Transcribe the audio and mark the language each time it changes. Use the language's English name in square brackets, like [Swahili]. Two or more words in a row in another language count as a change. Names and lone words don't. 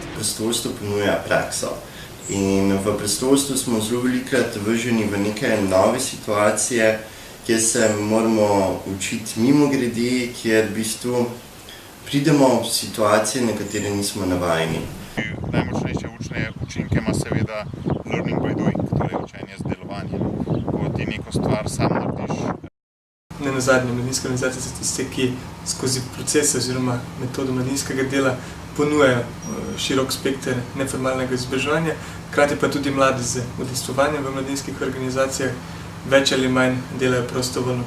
[Slovenian] Prostovoljstvo ponuja prakso. In v prostovoljstvu smo zelo velikokrat vrženi v neke nove situacije, kjer se moramo učiti mimogrede, kjer v bistvu pridemo v situacije, na katere nismo navajeni. Najmočnejše učne učinke ima seveda [English] learning by doing, [Slovenian] torej učenje z delovanjem. Ko ti neko stvar sam narediš. Nenazadnje, mladinske organizacije so tiste, ki skozi proces oziroma metodo mladinskega dela ponujajo širok spekter neformalnega izobraževanja, hkrati pa tudi mladi z udejstvovanjem v mladinskih organizacijah več ali manj delajo prostovoljno.